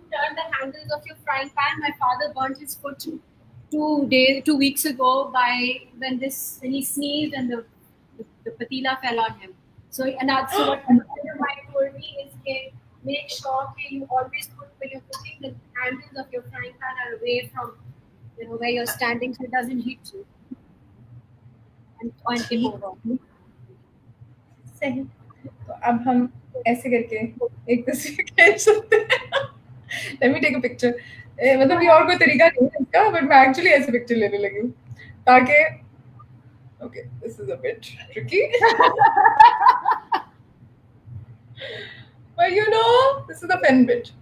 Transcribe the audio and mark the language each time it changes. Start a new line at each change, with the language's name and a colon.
English: turn the handles of your frying pan my father burnt his foot 2 weeks ago when he sneezed and the patila fell on him so what my wife told me is that make sure that you always put when you're cooking the handles of your frying pan are away from where you're standing so it doesn't hit you and tip over.
Hindi: सही तो अब हम ऐसे करके एक तस्वीर खींच सकते हैं
English: let me take a picture
Hindi: मतलब ये और कोई तरीका नहीं है इसका बट मैं एक्चुअली ऐसे पिक्चर लेने लगी हूँ ताकि
English: Okay, this is a bit tricky. But you know, this is the pen bit.